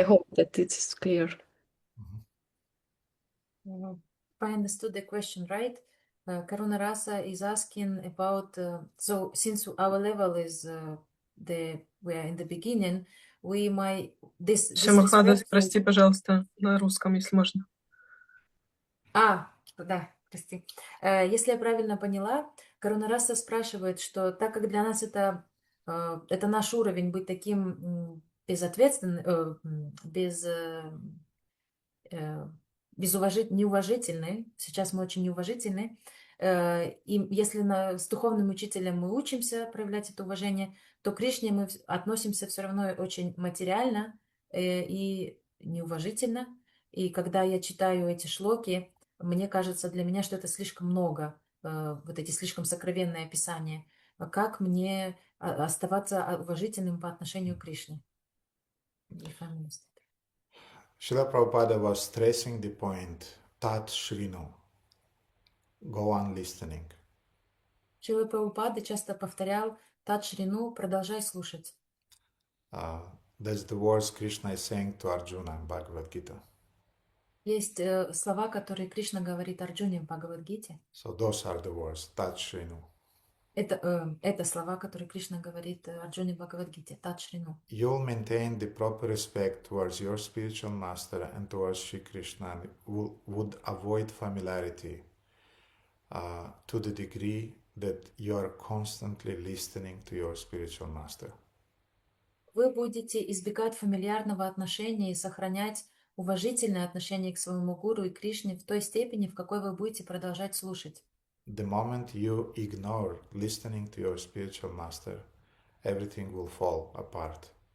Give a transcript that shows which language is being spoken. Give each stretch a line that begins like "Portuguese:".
English: I hope that it is clear. If I understood the question right, Karuna Rasa is asking about, so since our level is we are in the beginning, we might, this
Russian: Шамахада,
English: respectful...
Russian: прости, пожалуйста, на русском, если можно. Да, прости. Если я правильно поняла, Каруна Раса спрашивает, что так как для нас это наш уровень быть таким безответственным, неуважительны, сейчас мы очень неуважительны, и если с духовным учителем мы учимся проявлять это уважение, то к Кришне мы относимся все равно очень материально и неуважительно. И когда я читаю эти шлоки, мне кажется, для меня, что это слишком много, вот эти слишком сокровенные описания. Как мне оставаться уважительным по отношению к Кришне?
English: If I'm honest. Srila Prabhupada was stressing the point, Tat Shrinu, go on listening.
Russian: Шрила Прабхупада часто повторял Тат Шрину, продолжай слушать.
English: That's the words Krishna is saying to Arjuna in Bhagavad Gita.
Russian: Есть слова, которые Кришна говорит Арджуне в Бхагавад-гите.
English: So those are the words, Tat Shrinu.
Russian: Это слова, которые Кришна говорит Арджуне в Бхагавад-гите, Тат Шрину.
English: You'll maintain the proper respect towards your spiritual master and towards Sri Krishna and would avoid familiarity to the degree that you are constantly listening to your spiritual master.
Russian: Вы будете избегать фамильярного отношения и сохранять уважительное отношение к своему гуру и Кришне в той степени, в какой вы будете продолжать слушать.
English: The moment you ignore listening to your spiritual master, everything will fall apart.